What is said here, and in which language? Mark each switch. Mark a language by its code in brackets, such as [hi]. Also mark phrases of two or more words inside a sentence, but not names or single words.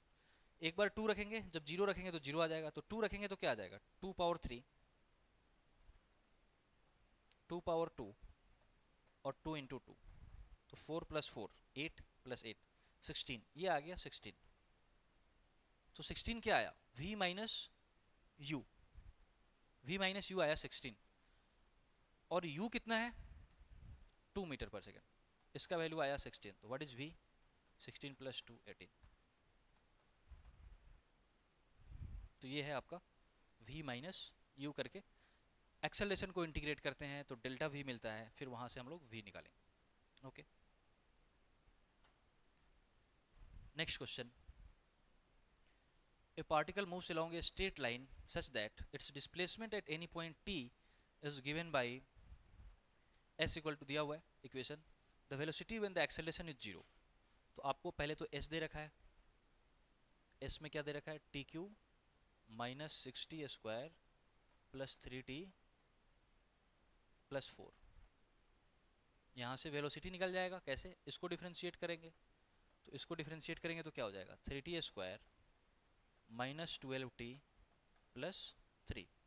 [hi] एक बार 2 रखेंगे, जब 0 रखेंगे तो 0 आ जाएगा, तो 2 रखेंगे तो क्या आ जाएगा, 2 पावर 3, 2 पावर 2, और 2 इंटू 2, तो 4 + 4 8 + 8 16, ये आ गया 16। तो 16 क्या आया, v - u, v - u आया 16, और u कितना है, 2 [en] meter per second, [hi] इसका वैल्यू आया 16। तो [en] what is [hi] v, 16 + 2 18। तो ये है आपका v - u करके एक्सेलरेशन को इंटीग्रेट करते हैं तो डेल्टा v मिलता है, फिर वहां से हम लोग v निकालेंगे। [en] okay, next question, a particle moves along a straight line such that its displacement at any point t is given by s equal to, [hi] दिया हुआ है इक्वेशन, [en] the velocity when the acceleration is 0। [hi] तो आपको पहले तो s दे रखा है, s में क्या दे रखा है, t³ - 6t² + 3t + 4, यहाँ से वेलोसिटी निकल जाएगा, कैसे, इसको डिफ्रेंशिएट करेंगे, तो इसको डिफ्रेंशिएट करेंगे तो क्या हो जाएगा, 3t² माइनस 12t प्लस 3।